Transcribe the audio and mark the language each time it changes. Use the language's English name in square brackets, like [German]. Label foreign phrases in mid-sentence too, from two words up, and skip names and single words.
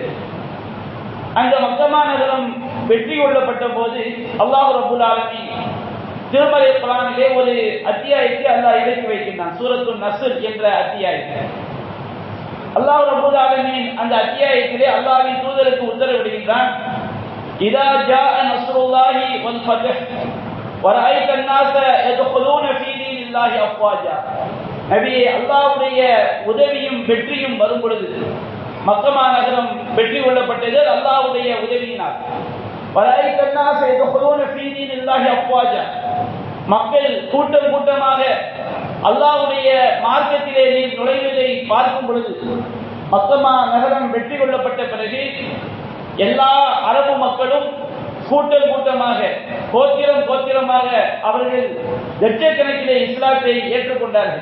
[Tamil] அந்த மக்கமா நகரம் வெற்றி கொள்ளப்பட்ட போது [Arabic] الله رب العالمين [Tamil] திருமறை குர்ஆனிலே ஒரு அத்தியாயத்தை அல்லாஹ் இறக்கி வைக்கின்றான். சூரத்துன் நஸ்ர் என்ற அத்தியாயத்தை [Arabic] الله رب العالمين [Tamil] அந்த அத்தியாயத்திலே அல்லாஹ்வின் தூதருக்கு உத்தரவிடுகின்றான். [Arabic] إذا جاء نصر الله والفتح ورأيت الناس يدخلون في دين الله افواجا. [Tamil] நபியே, அல்லாஹ்வுடைய உதவியும் வெற்றியும் வரும் பொழுது, மக்கமா நகரம் வெற்றி கொள்ளப்பட்டது அல்லாஹ்வுடைய உதவியினால். [Arabic] வரஐத الناس يدخلون في دين الله افواجا. [Tamil] மக்கள் கூட்டம் கூட்டமாக அல்லாஹ்வுடைய மார்க்கத்திலே நுழைவதை பார்க்கும் பொழுது, மக்கமா நகரம் வெற்றி கொள்ளப்பட்ட பிறகு எல்லா அரபு மக்களும் கூட்டம் கூட்டமாக, கோத்திரம் கோத்திரமாக அவர்கள் லட்சக்கணக்கிலே இஸ்லாத்தை ஏற்றுக்கொண்டார்கள்.